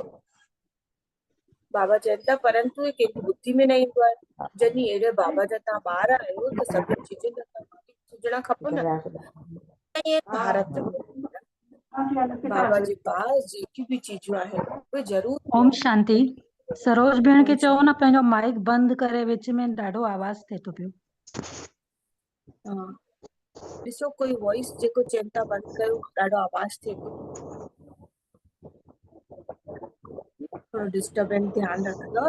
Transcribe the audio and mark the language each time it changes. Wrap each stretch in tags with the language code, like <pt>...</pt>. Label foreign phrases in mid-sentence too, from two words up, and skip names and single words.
<sd>बाबा चवनि था परंतु हे कंहिंजी बुद्धि में न ईंदो आहे। जॾहिं अहिड़े बाबा जा तव्हां ॿार आहियो त सभिनी चीजुनि जा तव्हां हुजणा खपो न। भारत में बाबा जे पास जेकी भी चीजूं आहिनि उहे ज़रूर।</sd> <sa>ओम शांति।</sa> <sd>सरोज भेण खे ओम चओ न शांति। पंहिंजो माइक बंदि करे, विच में ॾाढो आवाज़ थिए थो पियो। हाँ, ॾिसो कोई वॉइस जेको चवनि था बंदि कयो, ॾाढो आवाज़ थिए थो, थोरो डिस्टर्बेंस ध्यानु रखंदव।</sd>